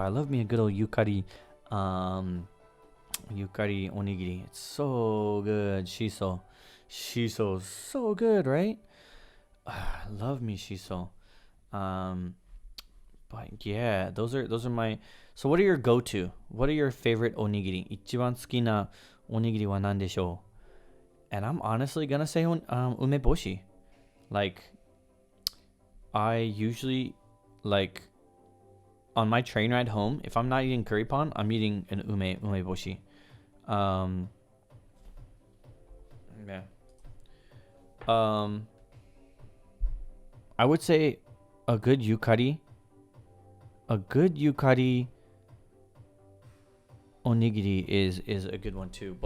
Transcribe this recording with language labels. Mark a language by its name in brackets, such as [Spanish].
[English] I love me a good old yukari yukari onigiri. It's so good. Shiso is so good, right? I love me shiso. But yeah, those are my. So what are your go-to? What are your favorite onigiri? [Japanese] 一番好きなおにぎりは何でしょう? [English] And I'm honestly gonna say umeboshi. Like, I usually, like, on my train ride home, if I'm not eating curry pon, I'm eating an umeboshi. Yeah. I would say a good yukari onigiri is a good one too.